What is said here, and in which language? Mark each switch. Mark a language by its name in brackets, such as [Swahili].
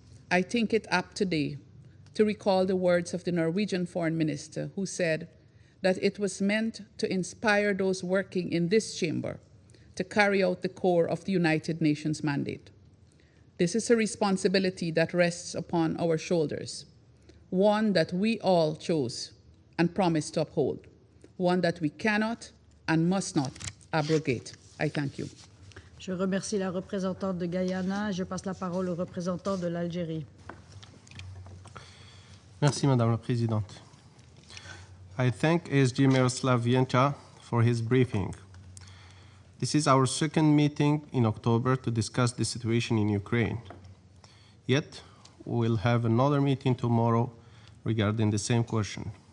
[English] I think it apt today to recall the words of the Norwegian Foreign Minister, who said that it was meant to inspire those working in this chamber to carry out the core of the United Nations mandate. This is a responsibility that rests upon our shoulders, one that we all chose and promised to uphold, one that we cannot and must not abrogate. I thank you. [French] Je remercie la représentante de Guyana. Je passe la parole au représentant de l'Algérie. Merci, Madame la Présidente. [English] I thank ASG Miroslav Viencha for his briefing. This is our second meeting in October to discuss the situation in Ukraine. Yet, we'll have another meeting tomorrow regarding the same question.